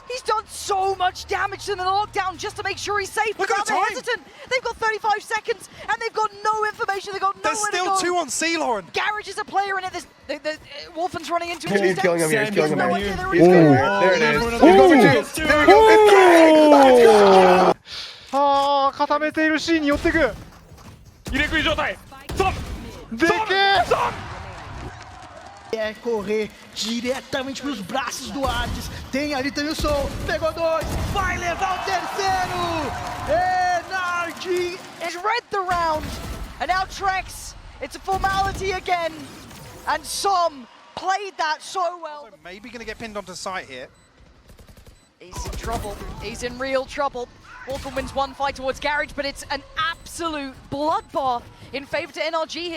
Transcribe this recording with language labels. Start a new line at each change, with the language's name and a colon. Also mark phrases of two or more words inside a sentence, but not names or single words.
English: He's done so much damage to them in the lockdown just to make sure he's safe. Look But at the now they're time. hesitant. They've got 35 seconds, and they've got no information. They've got nowhere There's still to go. 2 on s0m. Gares is a player in it. Wolfen's running into him. He's killing him here, he's killing him No here. idea they're Ooh. really There it is. good. He's going for 2. There we go.
Japanese: はあ、固めている C に寄ってく。入れ食い状態。ソンでけえ。
Portuguese: É correr diretamente pros braços do Hades. Tem ali também o Sol. Pegou 2. Vai levar o terceiro. NRG.
English: Has read the round, and now Trex. It's a formality again, and s0m played that so well. Maybe going to get pinned onto site here. He's in trouble. He's in real trouble. Wolfen wins one fight towards Garage, but it's an absolute bloodbath in favor to NRG here.